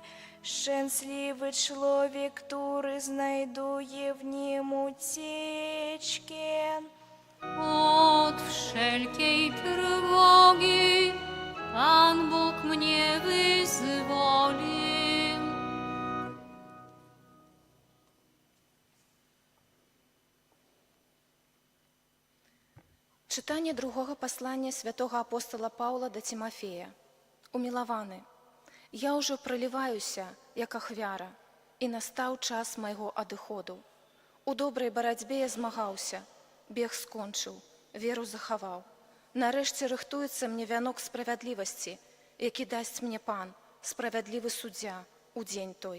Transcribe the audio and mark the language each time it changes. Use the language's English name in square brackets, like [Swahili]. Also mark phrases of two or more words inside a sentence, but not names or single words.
[Polish] Szczęśliwy człowiek, który znajduje w nim ucieczkę. Od wszelkiej trwogi Pan Bóg mnie wyzwolił. [Ukrainian] Читання другого послання святого апостола Павла до Тимофея. [Belarusian] Умілаваны, я ўжо проліваюся, як ахвяра, і настаў час майго адыходу. У добрай барацьбе я змагаўся, бег скончыў, веру захаваў. Нарэшце рыхтуецца мне вянок справядлівасці, які дасць мне Пан, справядлівы суддзя, у дзень той.